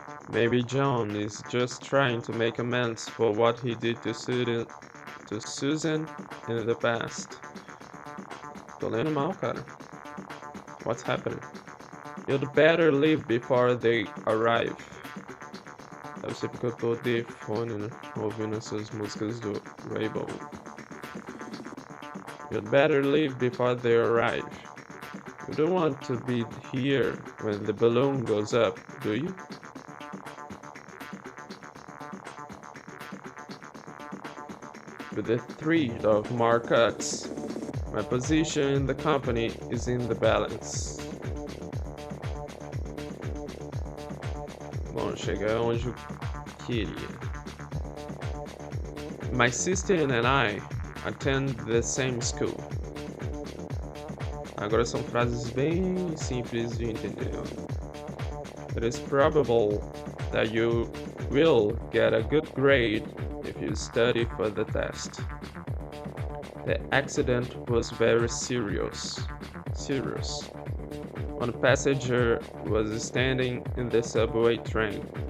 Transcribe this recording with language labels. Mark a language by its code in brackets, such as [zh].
[en] Maybe John is just trying to make amends for what he did to Susan in the past. [pt] Tô lendo mal, cara. [en] What's happening? You'd better leave before they arrive. [pt] Deve ser porque eu tô de fone, né? Ouvindo essas músicas do Rainbow. [en] You'd better leave before they arrive. You don't want to be here when the balloon goes up, do you? With the threat of more cuts, my position in the company is in the balance. [pt] Bom, chegar onde eu queria. [en] My sister and I attend the same school. [pt] Agora são frases bem simples de entender. [en] It is probable that you will get a good grade if you study for the test. The accident was very serious. One passenger was standing in the subway train.